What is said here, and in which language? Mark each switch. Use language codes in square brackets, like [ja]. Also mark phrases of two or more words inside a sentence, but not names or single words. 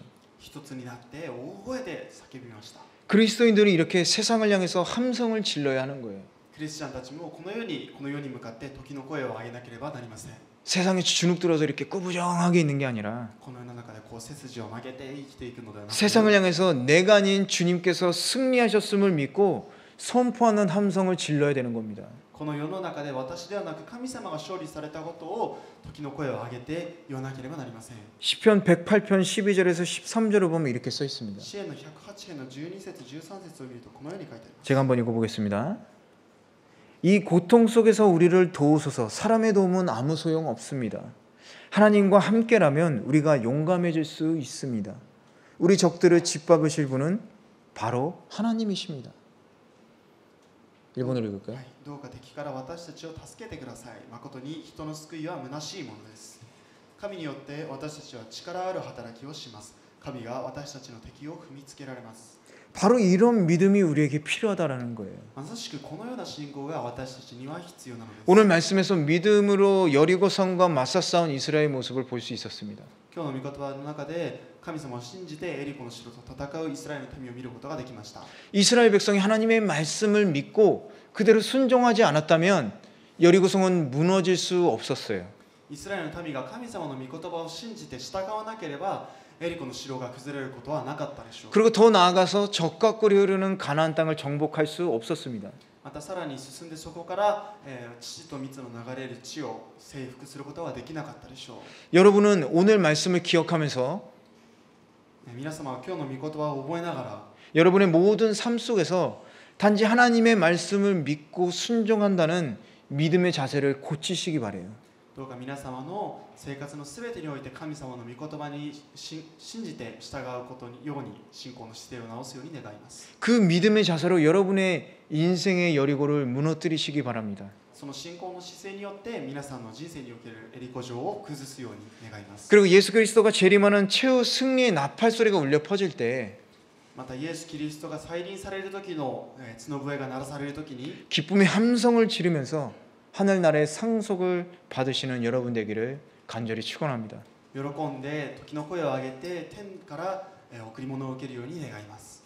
[ja] 一つになって大声で叫びました。 [ko] 그리스도인들이 이렇게 세상을 향해서 함성을 질러야 하는 거예요. [ja] クリスチャンたちもこの世に向かって時の声を上げなければなりません。 [ko] 세상에 주눅 들어서 이렇게 꾸부정하게 있는 게 아니라 [ja] この世の中でこう背筋を曲げて生きていくのではなく、 [ko] 세상을 향해서 내가 아닌 주님께서 승리하셨음을 믿고 선포하는 함성을 질러야 되는 겁니다. [ja] この世の中で私ではなく神様が勝利されたことを時の声を上げて言わなければなりません。 [ko] 시편 108편 12절에서 13절을 보면 이렇게 써 있습니다. [ja] 詩篇の108編の12節13節を見るとこのように書いてあります。 [ko] 제가 한번 읽어보겠습니다. 이 고통 속에서 우리를 도우소서. 사람의 도움은 아무 소용 없습니다. 하나님과 함께라면 우리가 용감해질 수 있습니다. 우리 적들을 짓밟으실 분은 바로 하나님이십니다. 일본어로 읽을까요? [ja] はい、どうか敵から私たちを助けてください。誠に人の救いは虚しいものです。神によって私たちは力ある働きをします。神が私たちの敵を踏みつけられます。 [ko] 바로 이런 믿음이 우리에게 필요하다라는 거예요. [ja] まさしくこのような信仰が私たちには必要なのです。 [ko] 오늘 말씀에서 믿음으로 여리고성과 맞서 싸운 이스라엘의 모습을 볼 수 있었습니다. [ja] 今日の御言葉の中で神様を信じてエリコの城と戦うイスラエルの民を見ることができました。 [ko] 이스라엘 백성이 하나님의 말씀을 믿고 그대로 순종하지 않았다면 여리고성은 무너질 수 없었어요. [ja] イスラエルの民が神様の御言葉を信じて従わなければエリコの城が崩れることはなかったでしょう。 [ko] 그리고 더 나아가서 적과 꿀이 흐르는 가나안 땅을 정복할 수 없었습니다. [ja] またさらに進んでそこから乳と蜜の流れる地を征服することはできなかったでしょう。 [ko] 여러분은 오늘 말씀을 기억하면서 [ja] 皆様は今日の御言葉を覚えながら [ko] 여러분의 모든 삶 속에서 단지 하나님의 말씀을 믿고 순종한다는 믿음의 자세를 고치시기 바래요. [ja] どうか皆様の生活のすべてにおいて神様の御言葉に信じて従うことにように信仰の姿勢を直すように願います。 [ko] 그 믿음의 자세로 여러분의 인생의 여리고를 무너뜨리시기 바랍니다. [ja] その信仰の姿勢によって皆さんの人生におけるエリコ城を崩すように願います。 [ko] 그리고 예수 그리스도가 재림하는 최후 승리의 나팔 소리가 울려 퍼질 때 [ja] またイエス・キリストが再臨される時の角笛が鳴らされる時に [ko] 기쁨의 함성을 지르면서 하늘나라의 상속을 받으시는 여러분 되기를 간절히 축원합니다. [ja] 喜んで時の声を上げて天から贈り物を受けるように願います。